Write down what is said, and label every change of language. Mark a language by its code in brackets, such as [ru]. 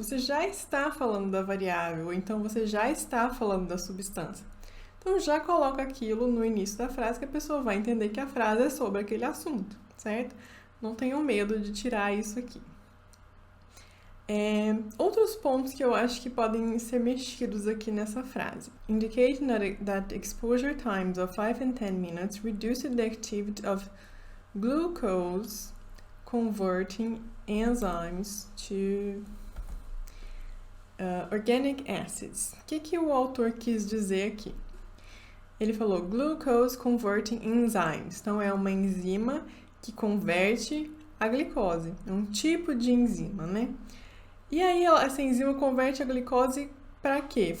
[pt] Você já está falando da variável, ou então você já está falando da substância. Então já coloca aquilo no início da frase que a pessoa vai entender que a frase é sobre aquele assunto, certo? Não tenham medo de tirar isso aqui. Outros pontos que eu acho que podem ser mexidos aqui nessa frase. [en] Indicating that exposure times of 5 and 10 minutes reduced the activity of glucose converting enzymes to organic acids. [pt] O que o autor quis dizer aqui? Ele falou glucose converting enzymes. Então, é uma enzima que converte a glicose. É um tipo de enzima, né? E aí, essa enzima converte a glicose para quê?